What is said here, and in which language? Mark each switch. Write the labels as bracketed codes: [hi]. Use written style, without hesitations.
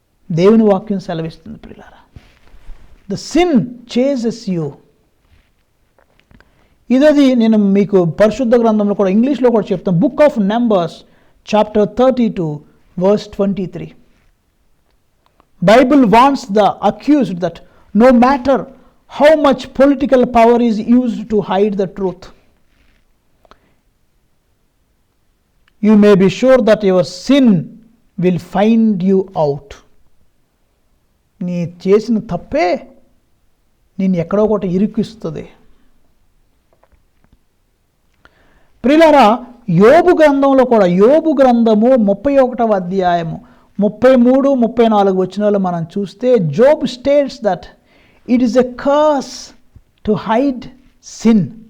[te] దేవుని వాక్యం సెలవిస్తుంది ప్రియులారా, [en] The sin chases you. [te] ఇదది నేను మీకు పరిశుద్ధ గ్రంథంలో కూడా ఇంగ్లీష్లో కూడా చెప్తాను. [en] Book of Numbers chapter 32 verse 23. Bible warns the accused that no matter how much political power is used to hide the truth, you may be sure that your sin will find you out. [te] నీ చేసిన తప్పే నేను ఎక్కడో ఒకటి ఇరుకిస్తుంది. ప్రియులారా, యోబు గ్రంథంలో కూడా, యోబు గ్రంథము 31వ అధ్యాయము 33, 34 వచనాలు మనం చూస్తే, [en] Job states that it is a curse to hide sin.